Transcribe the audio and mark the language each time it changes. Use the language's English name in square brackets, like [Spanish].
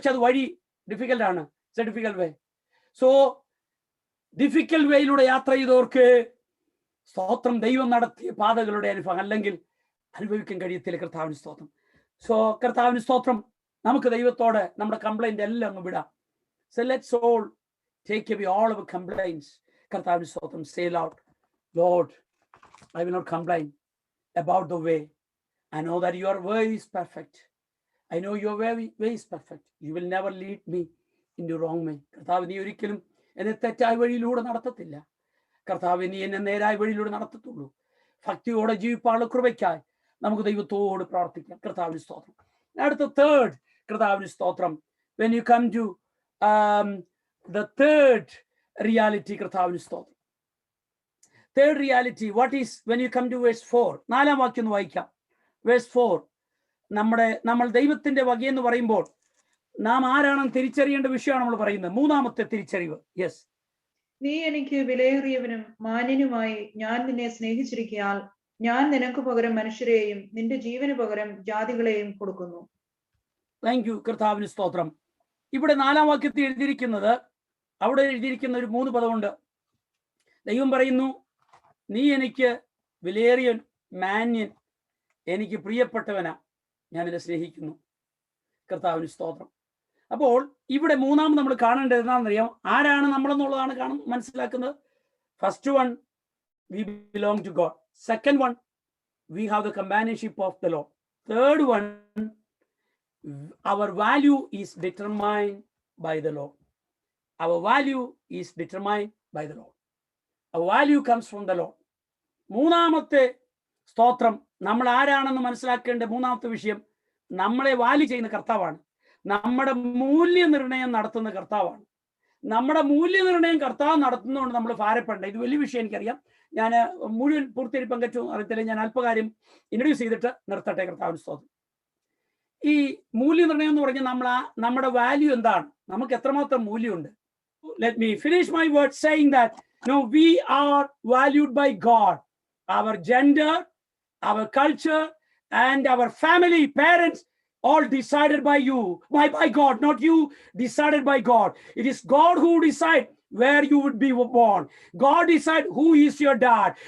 [Malayalam] പക്ഷെ അത് വഴി ഡിഫിക്കൽട്ടാണ്. [English] It's a difficult way. [Malayalam] So difficult വേയിലൂടെ യാത്ര ചെയ്തവർക്ക് സ്തോത്രം ദൈവം നടത്തിയ പാതകളുടെ അനുഭവം അല്ലെങ്കിൽ അനുഭവിക്കാൻ കഴിയത്തില്ല. കർത്താവിന് സ്തോത്രം. സോ കർത്താവിന് സ്തോത്രം. നമുക്ക് ദൈവത്തോട് നമ്മുടെ കംപ്ലൈന്റ് എല്ലാം അങ്ങ് വിടാം. [English] So let's all take away all our complaints. [Malayalam] കർത്താവിന് സ്തോത്രം. [English] Say loud, Lord, I will not complain about the way. I know that your way is perfect. I know your way is perfect. You will never lead me into wrong way. [Malayalam] കർത്താവ്, നീ ഒരിക്കലും എന്നെ തെറ്റായ വഴിയിലൂടെ നടത്തത്തില്ല. കർത്താവ്, നീ എന്നെ നേരായ വഴിയിലൂടെ നടത്തത്തുള്ളൂ. ഭക്തിയോടെ ജീവിപ്പാനുള്ള കൃപയ്ക്കായി നമുക്ക് ദൈവത്തോട് പ്രാർത്ഥിക്കാം. കർത്താവിന് സ്തോത്രം. അടുത്ത തേർഡ്, കർത്താവിന് സ്തോത്രം. [English] When you come to the third reality, [Malayalam] കർത്താവിന് സ്തോത്രം. [English] Third reality, what is when you come to verse 4? [Malayalam] നാലാം വാക്യം ഒന്ന് വായിക്കാം. Verse 4. നമ്മൾ ദൈവത്തിന്റെ വകയെന്ന് പറയുമ്പോൾ നാം ആരാണെന്ന് തിരിച്ചറിയേണ്ട വിഷയമാണ് നമ്മൾ പറയുന്നത്. മൂന്നാമത്തെ തിരിച്ചറിവ്. യെസ്. നീ എനിക്ക് വിലയേറിയവനും മാന്യനുമായി ഞാൻ നിന്നെ സ്നേഹിച്ചിരിക്കയാൽ ഞാൻ നിനക്ക് പകരം മനുഷ്യരെയും നിന്റെ ജീവന് പകരം ജാതികളെയും കൊടുക്കുന്നു. Thank you. കർത്താവിന് സ്തോത്രം. ഇവിടെ നാലാം വാക്യത്തിൽ എഴുതിയിരിക്കുന്നത്, അവിടെ എഴുതിയിരിക്കുന്ന ഒരു 3 പദമുണ്ട്. ദൈവം പറയുന്നു, നീ എനിക്ക് വിലയേറിയ, മാന്യൻ, എനിക്ക് പ്രിയപ്പെട്ടവനാ, ഞാൻ നിന്നെ സ്നേഹിക്കുന്നു. കർത്താവിന് സ്തോത്രം. അപ്പോൾ ഇവിടെ മൂന്നാമത് നമ്മൾ കാണേണ്ടത് എന്താണെന്നറിയാം? ആരാണ് നമ്മളെന്നുള്ളതാണ് മനസ്സിലാക്കുന്നത്. [English] First one, we belong to God. Second one, we have the companionship of the Lord. Third one, our value is determined by the Lord. Our value is determined by the Lord. Our value comes from the Lord. [Malayalam] മൂന്നാമത്തെ സ്തോത്രം, നമ്മൾ ആരാണെന്ന് മനസ്സിലാക്കേണ്ട മൂന്നാമത്തെ വിഷയം, നമ്മളെ value ചെയ്യുന്ന കർത്താവാണ്. നമ്മുടെ മൂല്യനിർണയം നടത്തുന്ന കർത്താവാണ്. നമ്മുടെ മൂല്യനിർണയം കർത്താവ് നടത്തുന്നതുകൊണ്ട് നമ്മൾ ഭാരപ്പെടേണ്ട. ഇത് വലിയ വിഷയം എനിക്കറിയാം. ഞാൻ മുഴുവൻ പൂർത്തിയായി പങ്കെടുത്തു അറിയത്തില്ല. ഞാൻ അല്പകാര്യം ഇൻട്രൊഡ്യൂസ് ചെയ്തിട്ട് നിർത്തട്ടെ. കർത്താവിന് സ്തോത്രം. ഈ മൂല്യനിർണയം എന്ന് പറഞ്ഞാൽ നമ്മുടെ വാല്യൂ എന്താണ്, നമുക്ക് എത്രമാത്രം മൂല്യമുണ്ട്. [English] Let me finish my word saying that we are valued by God. Our gender, our culture, and our family, parents, all decided by you, by God, not you decided by God. It is God who decide where you would be born. God decide who is your dad.